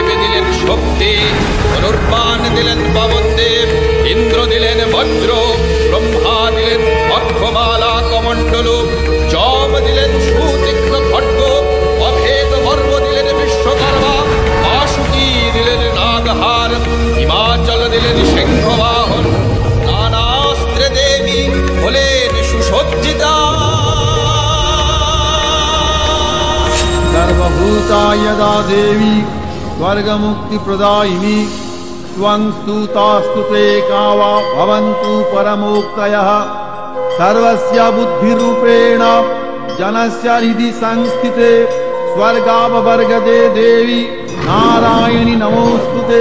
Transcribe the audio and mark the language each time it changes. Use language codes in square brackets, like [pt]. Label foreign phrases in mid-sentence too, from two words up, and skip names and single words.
[bn] দিলেন শক্তি, ধনুর্বাণ দিলেন পবনদেব, ইন্দ্র দিলেন বজ্র, ব্রহ্মা দিলেন অক্ষমালা কমণ্ডলু, যম দিলেন সুতীক্ষ্ণ খড়্গ, অভেদ বর্ম দিলেন বিশ্বকর্মা, বাসুকী দিলেন নাগহার, হিমাচল দিলেন সিংহবাহন, নানাস্ত্রে দেবী হলেন সুসজ্জিতা। [sa] सर्वभूता यदा देवी स्वर्गमुक्तिप्रदायिनी त्वं स्तुतास्तुते कावा भवन्तु परमोक्तयः। सर्वस्य बुद्धिरूपेण जनस्य हृदि संस्थिते स्वर्गापवर्गदे देवी नारायणि नमोस्तुते।